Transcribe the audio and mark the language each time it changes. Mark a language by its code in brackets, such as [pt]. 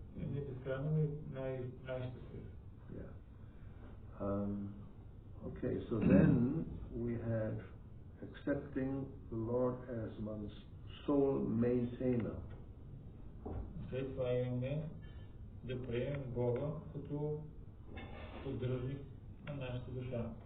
[bg] Не безкрайно, но най-щастлив. [en] Okay, so then we have accepting the Lord as one's sole maintainer. [bg] След това имаме да приемем Бога като поддръжник на нашата душа.